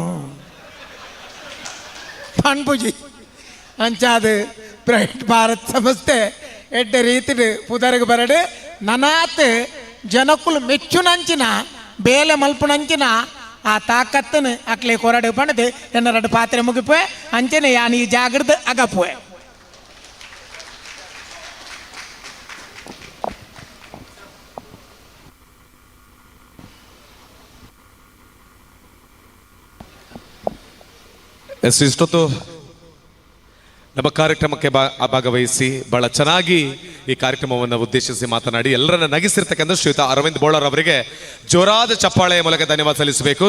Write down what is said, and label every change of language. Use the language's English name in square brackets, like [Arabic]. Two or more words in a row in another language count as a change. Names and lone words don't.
[Tulu] ಪನ್ಪುಜಿ ಅಂಚಾದು ಬ್ರೈಟ್ ಭಾರತ್ ಸಂಸ್ಥೆ ಎಡ್ಡೆ ರೀತಿ ಪುದರಿಗೆ ಬರಡು ನನಾತ್ ಜನಕ್ಕುಲು ಮೆಚ್ಚುನಂಚಿನ ಬೇಲೆ ಮಲ್ಪುನಂಚಿನ ಆ ತಾಕತ್ತನ್ನು ಅಕ್ಲೆ ಕೊರಡು ಪಣದು ಎನ್ನರಡು ಪಾತ್ರೆ ಮುಗಿಪುವೆ ಅಂಚನೆ ಯಾನು ಈ ಜಾಗ್ರದ ಅಗಪುವೆ [Kannada] ಇಷ್ಟೊತ್ತು ನಮ್ಮ ಕಾರ್ಯಕ್ರಮಕ್ಕೆ ಭಾಗವಹಿಸಿ ಬಹಳ ಚೆನ್ನಾಗಿ ಈ ಕಾರ್ಯಕ್ರಮವನ್ನು ಉದ್ದೇಶಿಸಿ ಮಾತನಾಡಿ ಎಲ್ಲರನ್ನ ನಗಿಸಿರ್ತಕ್ಕಂಥ ಶ್ರೀಯುತ ಅರವಿಂದ್ ಬೋಳರ್ ಅವರಿಗೆ ಜೋರಾದ ಚಪ್ಪಾಳೆಯ ಮೂಲಕ ಧನ್ಯವಾದ ಸಲ್ಲಿಸಬೇಕು.